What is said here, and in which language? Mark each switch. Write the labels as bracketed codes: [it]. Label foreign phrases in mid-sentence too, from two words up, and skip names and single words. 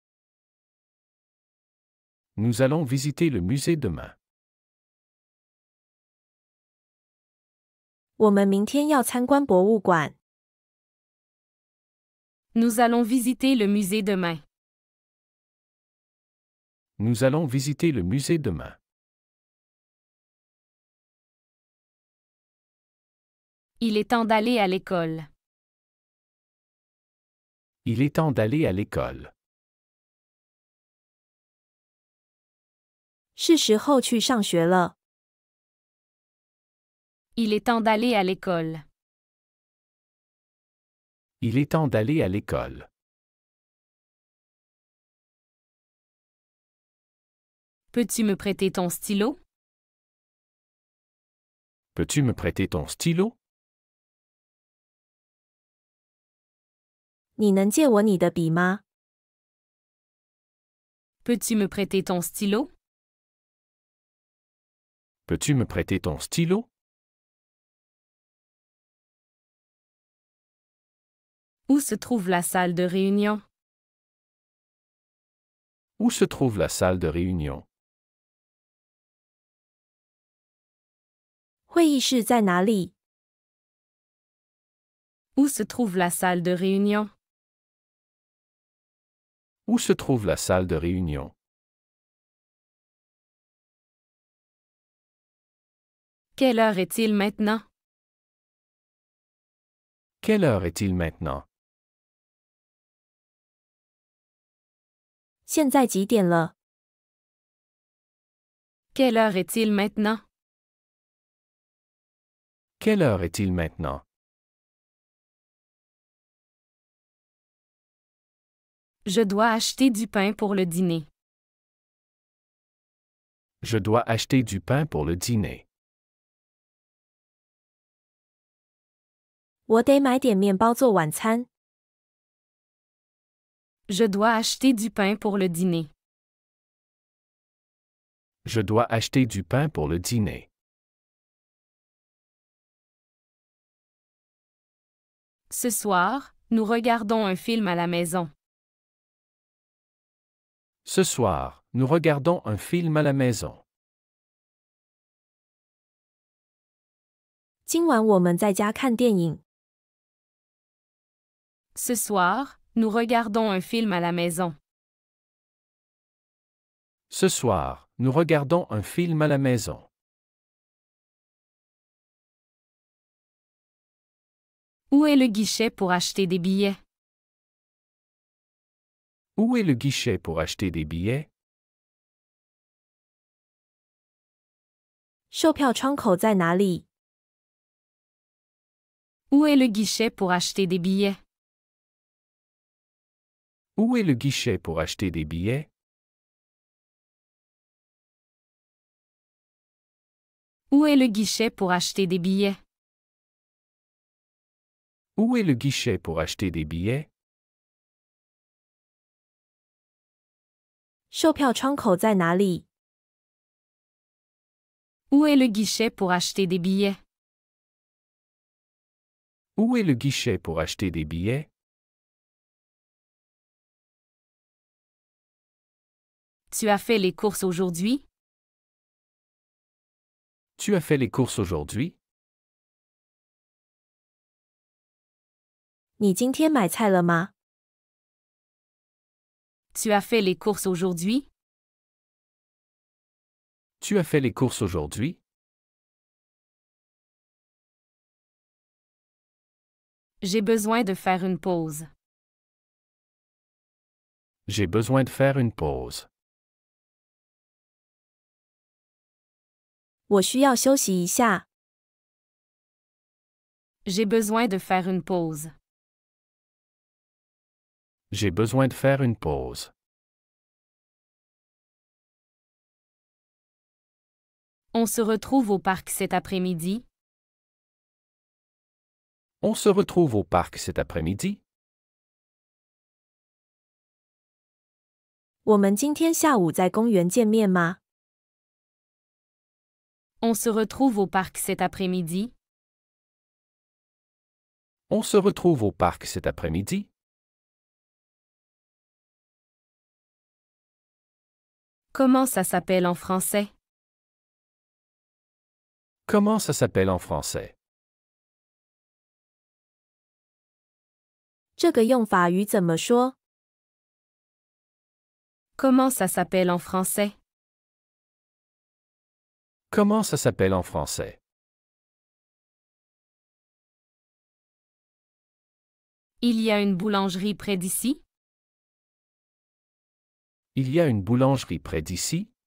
[fr] Nous allons visiter le musée demain. [zh] 我们明天要参观博物馆。 [fr] Nous allons visiter le musée demain. Nous allons visiter le musée demain. Il est temps d'aller à l'école. Il est temps d'aller à l'école. [zh] 是时候去上学了。 [fr] Il est temps d'aller à l'école. Il est temps d'aller à l'école. Peux-tu me prêter ton stylo? Peux-tu me prêter ton stylo? [zh] 你能借我你的笔吗？ [fr] Peux-tu me prêter ton stylo? Peux-tu me prêter ton stylo? Où se trouve la salle de réunion? Où se trouve la salle de réunion? [zh] 会议室在哪里？ [fr] Où se trouve la salle de réunion? Où se trouve la salle de réunion? Quelle heure est-il maintenant? Quelle heure est-il maintenant? [zh] 现在几点了？ [fr] Quelle heure est-il maintenant? Quelle heure est-il maintenant? Je dois acheter du pain pour le dîner. Je dois acheter du pain pour le dîner. [zh] 我得买点面包做晚餐。 [fr] Je dois acheter du pain pour le dîner. Je dois acheter du pain pour le dîner. Ce soir, nous regardons un film à la maison. Ce soir, nous regardons un film à la maison. [zh] 今晚我们在家看电影。 [fr] Ce soir, nous regardons un film à la maison. Ce soir, nous regardons un film à la maison. Où est le guichet pour acheter des billets? Où est le guichet pour acheter des billets? [zh] 售票窗口在哪里？ [fr] Où est le guichet pour acheter des billets? Où est le guichet pour acheter des billets? Où est le guichet pour acheter des billets? Où est le guichet pour acheter des billets? [zh] 售票窗口在哪里？ [fr] Où est le guichet pour acheter des billets? Où est le guichet pour acheter des billets? Tu as fait les courses aujourd'hui? Tu as fait les courses aujourd'hui? [zh] 你今天买菜了吗？ [fr] Tu as fait les courses aujourd'hui? Tu as fait les courses aujourd'hui? J'ai besoin de faire une pause. J'ai besoin de faire une pause. [zh] 我需要休息一下。 [fr] J'ai besoin de faire une pause. J'ai besoin de faire une pause. On se retrouve au parc cet après-midi. On se retrouve au parc cet après-midi. [zh] 我们今天下午在公园见面吗？ [fr] On se retrouve au parc cet après-midi. On se retrouve au parc cet après-midi. Comment ça s'appelle en français? Comment ça s'appelle en français? [zh] 这个用法语怎么说？ [fr] Comment ça s'appelle en français? Comment ça s'appelle en français? Il y a une boulangerie près d'ici? Il y a une boulangerie près d'ici.